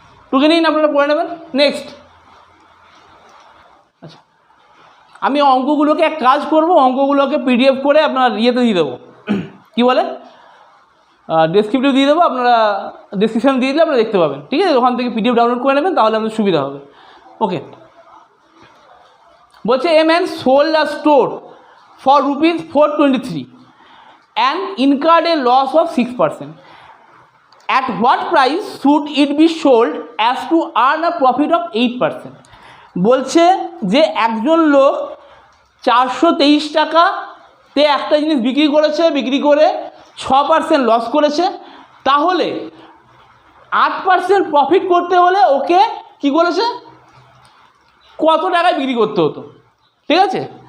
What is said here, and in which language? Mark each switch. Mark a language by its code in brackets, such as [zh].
[bn] টুকে নিন, আপনারা পড়ে নেবেন। নেক্সট, আচ্ছা আমি অঙ্কগুলোকে এক কাজ করব, অঙ্কগুলোকে PDF করে আপনার ইয়েতে দিয়ে দেবো, কী বলে ডেসক্রিপটিভ দিয়ে দেবো, আপনারা ডেসক্রিপশান দিয়ে দিলে আপনারা দেখতে পাবেন, ঠিক আছে। ওখান থেকে PDF ডাউনলোড করে নেবেন, তাহলে আপনাদের সুবিধা হবে। ওকে, বলছে [en] A man sold a store for ₹423 and incurred a loss of 6%. At what price should it be sold as to earn a profit of 8%? [bn] বলছে যে একজন লোক 423 টাকাতে একটা জিনিস বিক্রি করেছে, বিক্রি করে 6% লস করেছে, তাহলে 8% প্রফিট করতে হলে ওকে কি করেছে, কত টাকায় বিক্রি করতে হতো, ঠিক আছে।